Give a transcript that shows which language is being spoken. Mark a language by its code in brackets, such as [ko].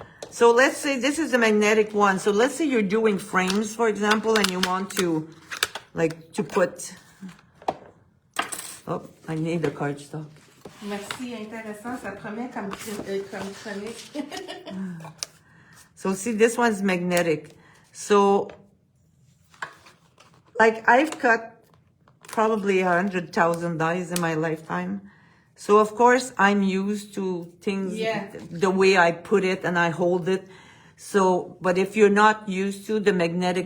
[en] So let's say this is a magnetic one. So let's say you're doing frames, for example, and you want to, to put, oh, I need the cardstock. [fr] Merci, intéressant. Ça promet comme chronique. [en] So see, this one's magnetic. So, I've cut probably 100,000 dies in my lifetime. So of course I'm used to things Yeah. the way I put it and I hold it. So, but if you're not used to, the magnetic